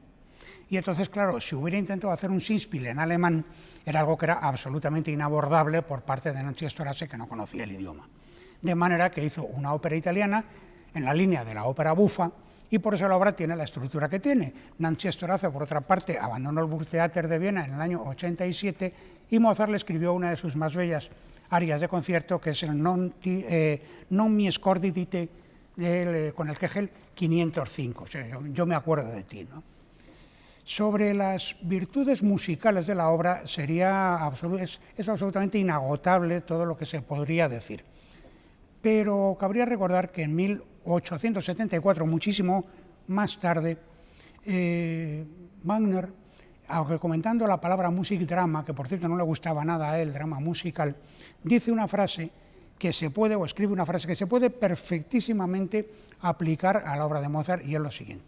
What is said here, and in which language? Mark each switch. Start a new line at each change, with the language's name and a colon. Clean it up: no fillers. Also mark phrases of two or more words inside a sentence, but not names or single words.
Spanish: Y entonces, claro, si hubiera intentado hacer un Singspiel en alemán, era algo que era absolutamente inabordable por parte de Nancy Storace, que no conocía el idioma. De manera que hizo una ópera italiana en la línea de la ópera bufa, y por eso la obra tiene la estructura que tiene. Nancy Storace, por otra parte, abandonó el Burgtheater de Viena en el año 87, y Mozart le escribió una de sus más bellas arias de concierto, que es el
Italian: Non mi scordi di te,
Spanish: con el Kegel 505, o sea, yo me acuerdo de ti, ¿no? Sobre las virtudes musicales de la obra es absolutamente inagotable todo lo que se podría decir. Pero cabría recordar que en 1874, muchísimo más tarde, Wagner, aunque comentando la palabra Musikdrama, que por cierto no le gustaba nada a él, drama musical, dice una frase que se puede, o escribe una frase que se puede perfectísimamente aplicar a la obra de Mozart, y es lo siguiente.